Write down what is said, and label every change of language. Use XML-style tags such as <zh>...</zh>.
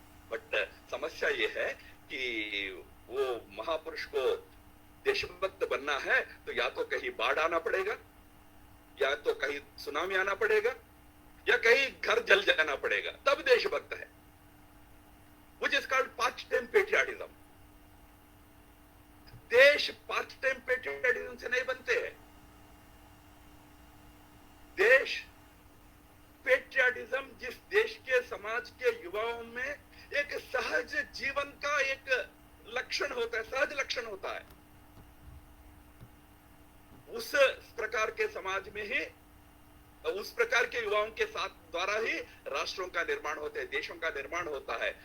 <hi>But समस्या ये है कि वो महापुरुष को देशभक्त बनना है तो या तो कहीं बाढ़ आना पड़ेगा, या तो कहीं सुनामी आना पड़ेगा, या कहीं घर जल जाना पड़ेगा, तब देशभक्त है।</hi> <en>Which is called part-time patriotism.</en> <hi>देश part-time patriotism से नहीं बनते हैं। देश पेट्रियटिज्म जिस देश के समाज के युवाओं में एक सहज जीवन का एक लक्षण होता है, सहज लक्षण होता है, उस प्रकार के समाज में ही, उस प्रकार के युवाओं के साथ द्वारा ही राष्ट्रों का निर्माण होता है, देशों का निर्माण होता है।</hi>